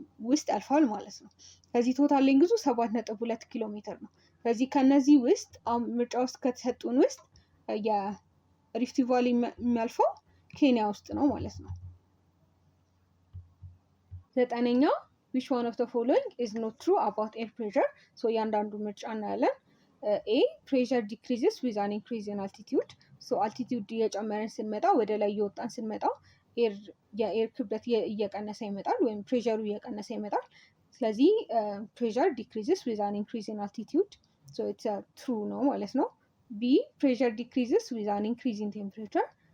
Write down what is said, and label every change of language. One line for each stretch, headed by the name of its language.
Amharic: ውስጥ ያልፋል ማለት ነው። ከዚህ ቶታል ሌንግዙ 7.2 ኪሎ ሜትር ነው። ስለዚህ ከነዚህ ውስጥ ምርጫ ውስጥ ከተሰጡን ውስጥ የሪፍት ቫሊ የሚያልፈው ኬንያ ውስጥ ነው ማለት ነው። ዘጠነኛው
English: which one of the following is not true about air pressure?
Amharic: እያንዳንዱ ምርጫ እናያለን።
English: ኤ pressure decreases with an increase in altitude.
Amharic: አልቲቲዩድ እየጨመረን ስንመጣ ወደ ላይ እየወጣን ስንመጣ የኤር ክብደት እየቀነሰ ይመጣል ወይም ፕሬሸሩ እየቀነሰ ይመጣል። ስለዚህ
English: ፕሬሸር ዲክሪዝስ ዊዝ አን ኢንክሪዝ ኢን አልቲቲዩድ ኢትስ ትሩ
Amharic: ነው ማለት ነው። ቢ
English: ፕሬሸር ዲክሪዝስ ዊዝ አን ኢንክሪዝ ኢን ቴምፕሬቸር፣